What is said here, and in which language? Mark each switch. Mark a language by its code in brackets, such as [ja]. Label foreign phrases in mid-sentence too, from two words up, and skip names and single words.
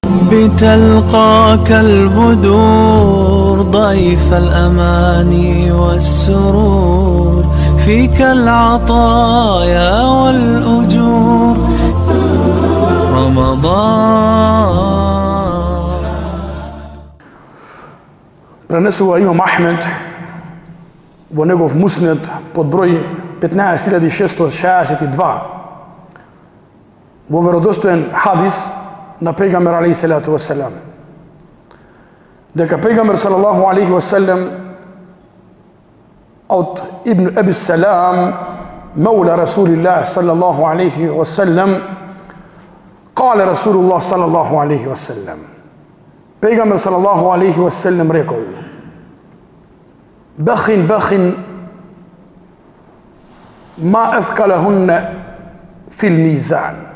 [ar] رب تلقاك البدور ضيف الأماني والسرور فيك العطايا والأجور رمضان. [mk] Пренесува имам Ахмед во негов муснед под број 15662 во веродостоен хадис на пејгамбер [ar] عليه الصلاة والسلام, [mk] дека пејгамбер [ar] صلى الله عليه وسلم [mk] од Ибн Аби Салам [ar] مولى رسول الله صلى الله عليه وسلم قال رسول الله صلى الله عليه وسلم [mk] пејгамбер [ar] صلى الله عليه وسلم [mk] рекол: [ar] بخن بخن ما أثقلهن في الميزان.